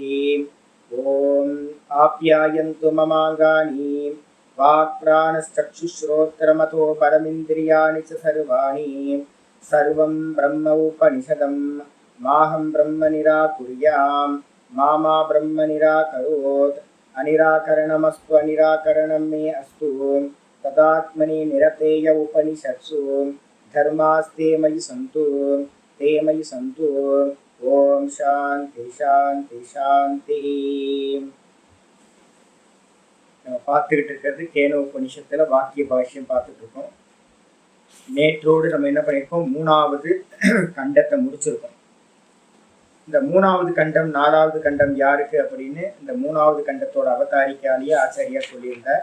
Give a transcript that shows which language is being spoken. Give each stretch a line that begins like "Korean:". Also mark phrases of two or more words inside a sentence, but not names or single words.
Sanskrit: ॐ आप्यायन्तु ममाङ्गानि वाक्प्राणश्चक्षुश्रोत्रमतो बलमिन्द्रियाणि च सर्वाणि सर्वं ब्रह्म उपनिषदं माहं ब्रह्म निराकुर्यां मा ब्रह्म निराकरोत्। अनिराकरणमस्तु अनिराकरणं मे अस्तु तदात्मनि निरतेय उपनिषत्सु धर्मास्ते मयि सन्तु ते मयि सन्तु। ॐ शान्ति शान्ति शान्तिः।
Tamil: நம்ம பார்த்துக்கிட்டு இருக்கிறது கேன உபனிஷத்துல வாக்கிய பாஷ்யம் பார்த்துட்டு இருக்கோம். நேற்றோடு நம்ம என்ன பண்ணியிருக்கோம், 3வது கண்டத்தை முடிச்சிருக்கோம். இந்த 3வது கண்டம் 4வது கண்டம் யாருக்கு அப்படின்னு இந்த 3வது கண்டத்தோட அவதாரிக்காலேயே ஆச்சாரியார் சொல்லியிருந்தார்.